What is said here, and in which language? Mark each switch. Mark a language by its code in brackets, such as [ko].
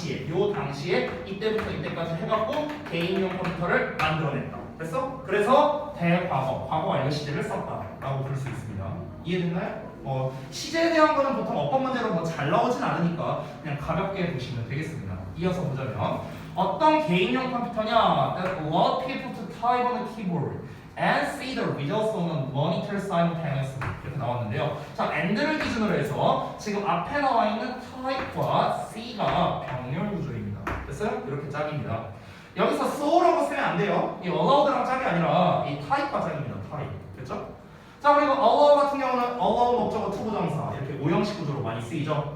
[ko] 요 당시에 이때부터 이때까지 해갖고 개인용 컴퓨터를 만들어냈다. 됐어? 그래서 대과거, 과거 완료 시제를 썼다라고 볼 수 있습니다. 이해됐나요? 시제에 대한 거는 보통 어법 문제로 뭐 잘 나오진 않으니까 그냥 가볍게 보시면 되겠습니다. 이어서 보자면 어떤 개인용 컴퓨터냐? [en] That allowed people to type on the keyboard and see the results on a monitor simultaneously. [ko] 이렇게 나왔는데요. 자, and를 기준으로 해서 지금 앞에 나와 있는 type과 C가 병렬 구조입니다. 됐어요? 이렇게 짝입니다. 여기서 so라고 쓰면 안 돼요. 이 allowed랑 짝이 아니라 이 type가 짝입니다. type. 됐죠? 자, 그리고 allow 같은 경우는 allow 목적어 투부정사 이렇게 오형식 구조로 많이 쓰이죠.